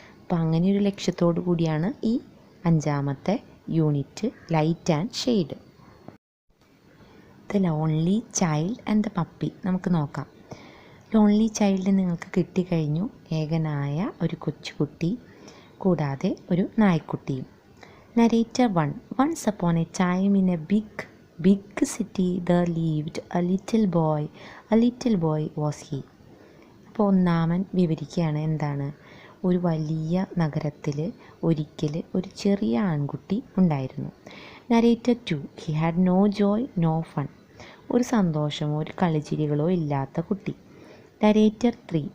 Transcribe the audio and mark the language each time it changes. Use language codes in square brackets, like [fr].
[ml] അപ്പോൾ അങ്ങനെയൊരു ലക്ഷ്യത്തോടു കൂടിയാണ് ഈ 5ാമത്തെ unit light and shade. The lonely child and the puppy നമുക്ക് നോക്കാം. ലോൺലി ചൈൽഡ് നിങ്ങൾക്ക് കിട്ടിക്കഴിഞ്ഞു. ഏകനായ ഒരു കൊച്ചുകുട്ടി, കൂടാതെ ഒരു നായ്ക്കുട്ടിയും. [en] Narrator 1. Once upon a time in a big city there lived a little boy. A little boy was he. [ml] അപ്പോൾ ഒന്നാമൻ വിവരിക്കുകയാണ് എന്താണ്? ഒരു വലിയ നഗരത്തിൽ ഒരിക്കൽ ഒരു ചെറിയ ആൺകുട്ടി ഉണ്ടായിരുന്നു. Narrator 2. [en] He had no joy no fun. [ml] ഒരു സന്തോഷമോ ഒരു കളിച്ചിരികളോ ഇല്ലാത്ത കുട്ടി. നരേറ്റർ 3.